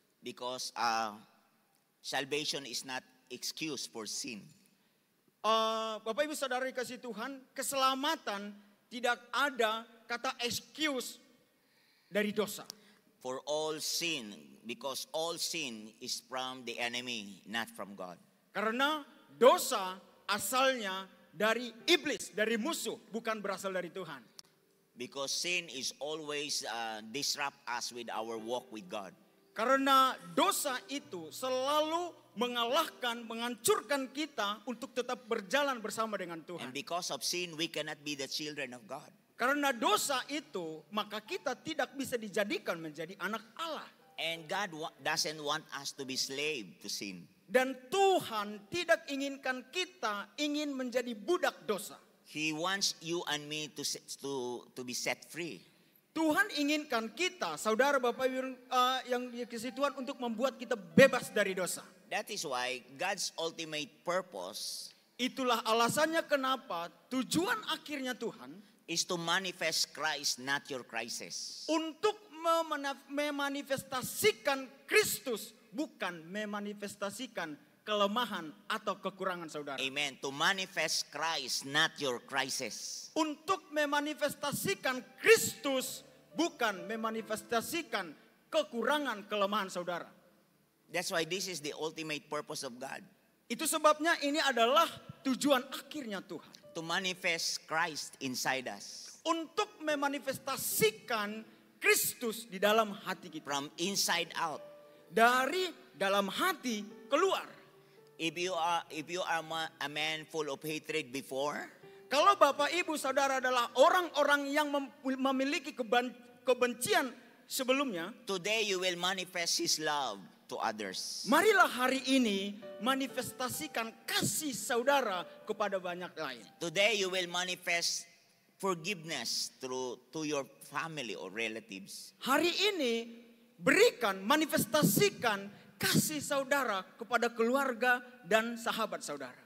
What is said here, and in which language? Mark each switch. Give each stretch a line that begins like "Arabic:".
English: Because salvation is not excuse for sin.
Indonesian: Bapak Ibu Saudara dikasih Tuhan, keselamatan tidak ada kata excuse dari dosa.
English: For all sin, because all sin is from the enemy, not from God.
Indonesian: Karena dosa asalnya dari iblis, dari musuh, bukan berasal dari Tuhan.
English: Because sin is always disrupt us with our walk with God.
Indonesian: Karena dosa itu selalu mengalahkan, menghancurkan kita untuk tetap berjalan bersama dengan
English: And
Indonesian: Tuhan.
English: because of sin, we cannot be the children of God.
Indonesian: Karena dosa itu, maka kita tidak bisa dijadikan menjadi anak Allah.
English: And God doesn't want us to be slave to sin.
Indonesian: Dan Tuhan tidak inginkan kita ingin menjadi budak dosa.
English: He wants you and me to be set free.
Indonesian: Tuhan inginkan kita, saudara Bapak yang dikasihi Tuhan, untuk membuat kita bebas dari dosa.
English: That is why God's ultimate purpose
Indonesian: Itulah alasannya kenapa tujuan akhirnya Tuhan
English: is to manifest Christ, not your crisis.
Indonesian: untuk memanifestasikan Kristus, bukan memanifestasikan kelemahan atau kekurangan saudara.
English: Amen. To manifest Christ, not your crisis.
Indonesian: Untuk memanifestasikan Kristus, bukan memanifestasikan kekurangan kelemahan saudara.
English: That's why this is the ultimate purpose of God.
Indonesian: Itu sebabnya ini adalah tujuan akhirnya Tuhan.
English: To manifest Christ inside us.
Indonesian: Untuk memanifestasikan Kristus di dalam hati kita.
English: From inside out.
Indonesian: Dari dalam hati keluar.
English: If you are a man full of hatred before,
Indonesian: kalau Bapak Ibu Saudara adalah orang-orang yang memiliki kebencian sebelumnya,
English: today you will manifest His love to others.
Indonesian: Marilah hari ini manifestasikan kasih saudara kepada banyak lain.
English: Today you will manifest forgiveness to your family or relatives.
Indonesian: Hari ini berikan, manifestasikan kasih saudara kepada keluarga dan sahabat saudara.